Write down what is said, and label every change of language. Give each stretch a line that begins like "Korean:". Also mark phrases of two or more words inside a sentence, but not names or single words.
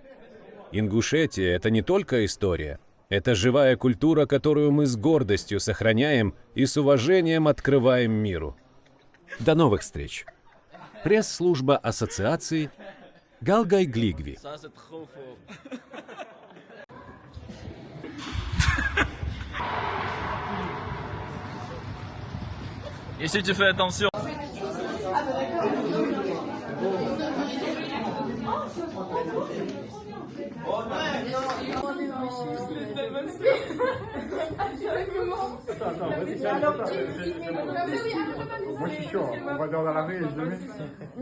Russian: Ингушетия — это не только история, это живая культура, которую мы с гордостью сохраняем и с уважением открываем миру. До новых встреч! Пресс-служба ассоциации Галгай Глигви.
French: Если tu fais attention. Moi je suis chaud, on va dans la rue et je le mets.